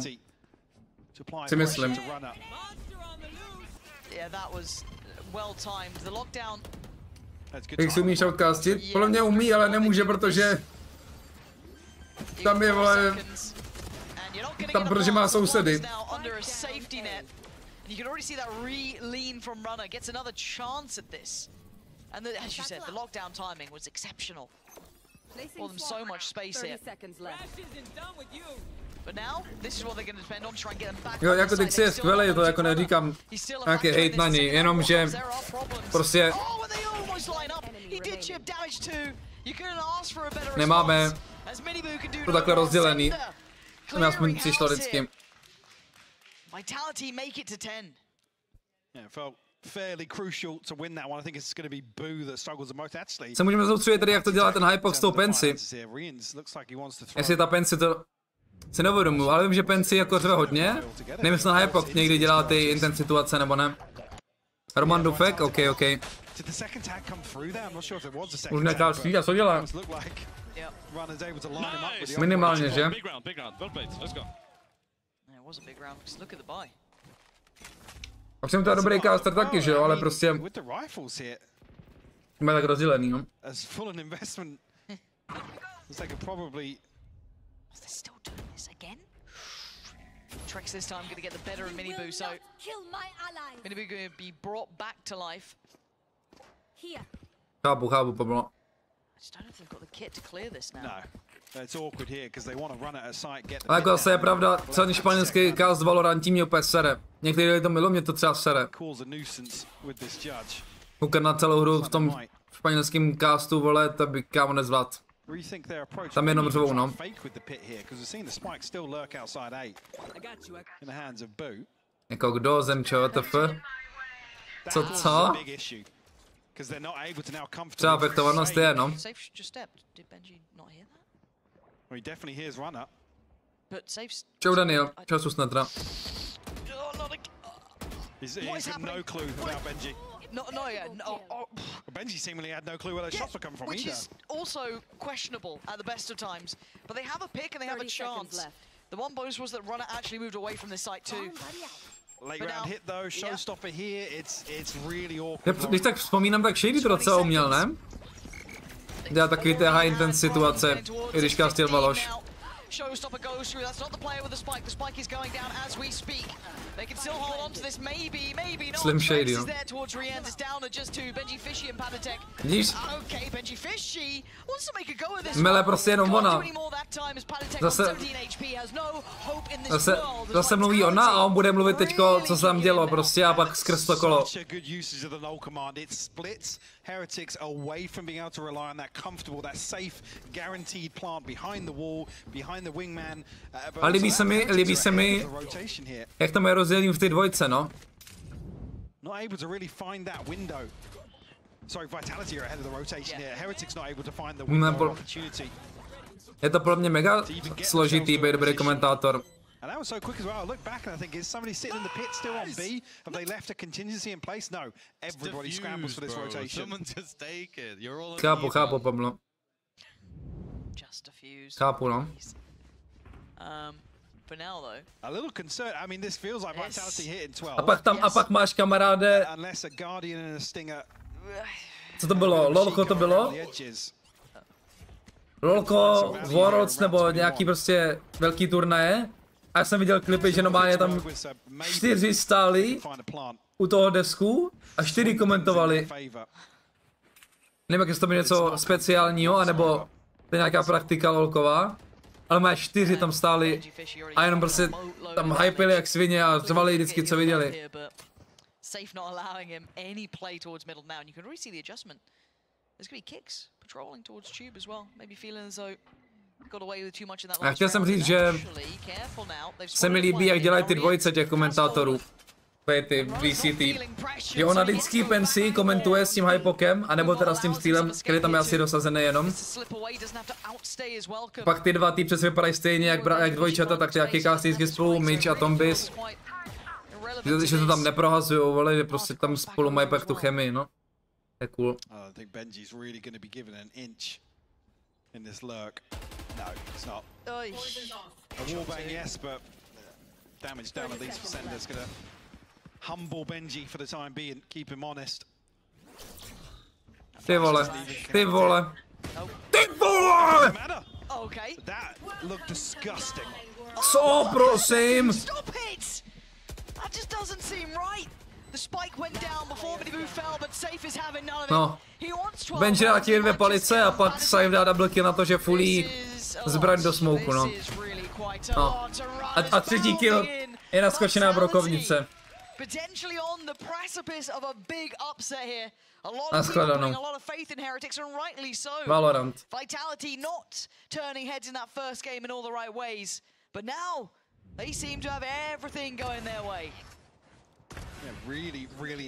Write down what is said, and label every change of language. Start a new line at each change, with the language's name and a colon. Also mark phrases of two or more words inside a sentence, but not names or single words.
Czech: Si myslím. Jak si umíš outcastit? Podle mě umí, ale nemůže, protože tam je, vole, tam protože má sousedy.
English: Well, them so much space here. But now, this is what they're going to depend on, try and get them back.
Czech: Jo, jako teď si je skvělej, to jako neříkám nějaký hate na něj, jenom že prostě nemáme to takhle rozdělený. To mi aspoň přišlo vždycky.
English: Vitality make it to 10. Yeah, felt fairly crucial to win that one. I think it's going to be Boo that struggles the most actually.
Czech: Se můžeme soustředit tady, jak to dělá ten Hypox s tou Pensy. Jestli ta Pensy to si neuvědomuji, ale vím, že Pensy jako řve hodně. Nevím, jestli na Hypox někdy dělá ty intense situace nebo ne. Roman Dufek, OK. Už nekástí, a co dělá? Minimálně, že? Pak jsem to dobrý caster taky, že jo, ale prostě... Má tak rozdělený, no.
English: Trex this time going to get the better of Miniboo, so Miniboo going to be brought back to life.
Czech: Chápu, Pablo.
English: I just don't know if they've got the kit to clear this now. No. It's awkward here because they want to run at a site, get the.
Czech: Ale jako zase je pravda, celý španělský cast Valorantí mě opět sere. Někteří lidi to milují, mě to třeba sere. Koukat na celou hru v tom španělském castu, vole, to by kámo nezvlád. Tam jenom řvou, no. Jako kdo, Zemčo, TF? Co? Třeba efektovanost je, no. Čau Daniel, čau Susnatra.
English: He's got no clue about Benji. No, yeah, no. Benji seemingly had no clue where those shots were coming from which either. Is also questionable at the best of times. But they have a pick and they have a chance. The one bonus was that Runner actually moved away from this site too. Late round hit though, showstopper here. It's really awkward.
Czech: Když tak vzpomínám, tak Shady to docela uměl, ne? Dělá takový ty
English: high intense
Czech: situace, i když kastil Valoš.
English: Showstopper goes through. That's not the player with the spike. The spike is going down as we speak. They can still hold on to this. Maybe not. Slim Shady, is there towards Rian. It's down to just two. Benjyfishy and Panatek. Okay, Benjyfishy wants to make a go of this.
Czech: Mele prostě jenom ona. Zase mluví ona a on bude mluvit teďko, co se tam dělo prostě a pak skrz to kolo.
English: Heretics away from being able to rely on that comfortable, that safe, guaranteed plant behind the wall, behind the wingman.
Czech: A líbí se mi, jak tam je rozdělení v té dvojce, no.
English: Not able to really find that window. Sorry, Vitality are ahead of the rotation here. Heretics not able to find the window opportunity.
Czech: Je to pro mě mega složitý být dobrý komentátor.
English: And that was so quick as well. I look back and I think, is somebody sitting in the pit still on B? Have they left a contingency in place? No. Everybody scrambles for this rotation. Someone just take it. You're all
Czech: Chápu, Pablo.
English: Just a fuse.
Czech: Chápu, no.
English: For now though. A little concern. I mean, this feels like Vitality hitting 12.
Czech: A pak máš kamaráde.
English: Unless a Guardian and a Stinger.
Czech: Co to bylo? Lolko to bylo? Lolko, Worlds nebo nějaký prostě velký turnaje. A já jsem viděl klipy, že normálně tam 4 stáli u toho desku a 4 komentovali. Nevím, jestli to bylo něco speciálního, anebo to je nějaká praktika lolková. Ale má 4 tam stáli a jenom prostě tam hypili jak svině a řvali vždycky, co viděli.
English: Safe not allowing him any play towards middle now, and you can really see the adjustment. There's going to be kicks patrolling towards tube as well, maybe feeling as though got away with too much in that last round.
Czech: A chtěl jsem říct, že se mi líbí, jak dělají ty dvojice těch komentátorů. Ty VCT. Že ona vždycky Pensy komentuje s tím hypokem, anebo teda s tím stylem, který tam je asi dosazený jenom. Pak ty dva týpřes vypadají stejně jak dvojčata, tak ty jaký kástíky spolu, Mitch a Tombis. Že to tam neprohazujou, ale že prostě tam spolu mají pak tu chemii, no. To je cool.
English: I think Benji's really going to be given an inch in this lurk. No, it's not. A wallbang, yes, but damage down at least for Sender's going to humble Benji for the time being, keep him honest.
Czech: Ty vole.
English: Okay. That looked disgusting.
Czech: Co, prosím?
English: Stop it! That just doesn't seem right. The spike went down before Benjy fell, but Safe is having none of it. No.
Czech: Benji dá ti 2 palice a pak Safe dá
English: double kill
Czech: na to, že fulí zbraň do smoku, no. A 3. kill je naskočená brokovnice.
English: Potentially on the precipice of a big upset here. A lot of people putting a lot of faith in Heretics, and rightly so. Valorant. Vitality not turning heads in that first game in all the right ways, but now they seem to have everything going their way. Yeah, really